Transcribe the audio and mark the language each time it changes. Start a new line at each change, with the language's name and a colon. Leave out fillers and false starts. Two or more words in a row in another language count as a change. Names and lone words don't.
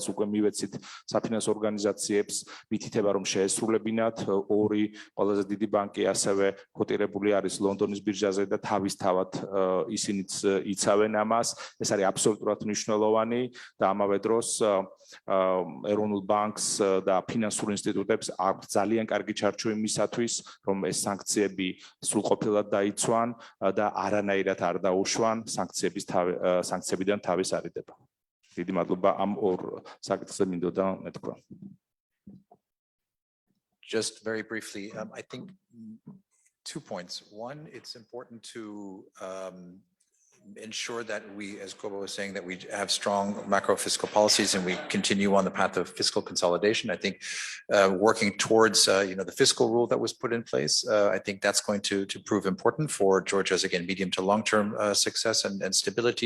Georgian: უკვე მივეცით საფინანსო ორგანიზაციებს მითითება რომ შეესრულებინათ, ორი ყველაზე დიდი ბანკი ასევე კოტირებული არის ლონდონის ბირჟაზე და თავისთავად ისინიც იცავენ ამას, ეს არის აბსოლუტურად მნიშვნელოვანი და ამავე დროს ეროვნულ ბანკს და ფინანსურ ინსტიტუტებს აქვს ძალიან კარგი ჩარჩო იმისათვის, რომ ეს სანქციები სრულყოფილად დაიცვან და არანაირად არ დაუშვან სანქციებიდან თავის არიდება. დიდი მადლობა ამ ორ საკითხზე მინდოდა მეთქვა.
English: Just very briefly, I think 2 points. One, it's important to ensure that we, as Kobo was saying, that we have strong macro fiscal policies and we continue on the path of fiscal consolidation. I think working towards the fiscal rule that was put in place, I think that's going to prove important for Georgia's, again, medium to long-term success and stability.